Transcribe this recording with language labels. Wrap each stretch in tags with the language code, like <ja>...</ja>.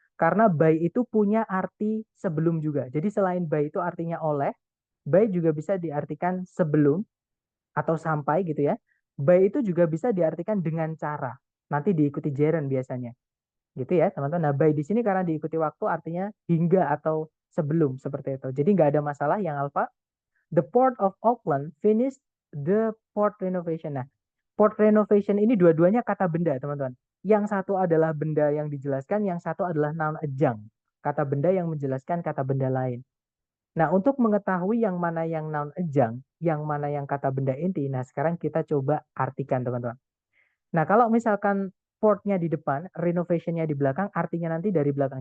<id>Karena by itu punya arti sebelum juga. Jadi selain by itu artinya oleh, by juga bisa diartikan sebelum atau sampai gitu ya. By itu juga bisa diartikan dengan cara. Nanti diikuti gerund biasanya. Gitu ya, teman-teman. Nah, by di sini karena diikuti waktu artinya hingga atau sebelum seperti itu. Jadi nggak ada masalah yang alfa.</id> <en>The Port of Auckland finished the port renovation.</en> <id>Nah, port renovation ini dua-duanya kata benda, teman-teman. Yang satu adalah benda yang dijelaskan, yang satu adalah noun adjunct. Kata benda yang menjelaskan kata benda lain. Nah, untuk mengetahui yang mana yang noun adjunct, yang mana yang kata benda inti, nah sekarang kita coba artikan, teman-teman. Nah, kalau misalkan portnya di depan, renovationnya di belakang, artinya nanti dari belakang.</id>